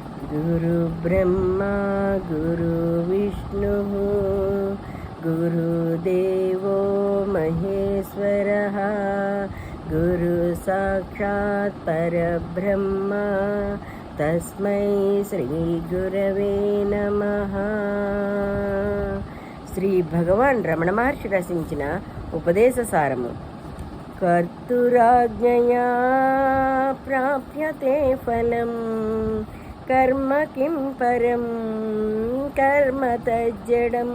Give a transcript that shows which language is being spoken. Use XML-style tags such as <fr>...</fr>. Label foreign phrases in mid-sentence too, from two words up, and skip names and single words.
<sa>गुरुब्रह्मा गुरुविष्णुः गुरुदेवो महेश्वरः गुरुसाक्षात् परब्रह्म तस्मै श्रीगुरवे नमः.</sa> <te>శ్రీ భగవాన్ రమణ మహర్షి రచించిన ఉపదేశ సారము.</te> <sa>కర్తురాజ్ఞయా ప్రాప్యతే ఫలం కర్మ కిం పరం కర్మ తజ్జడం.</sa>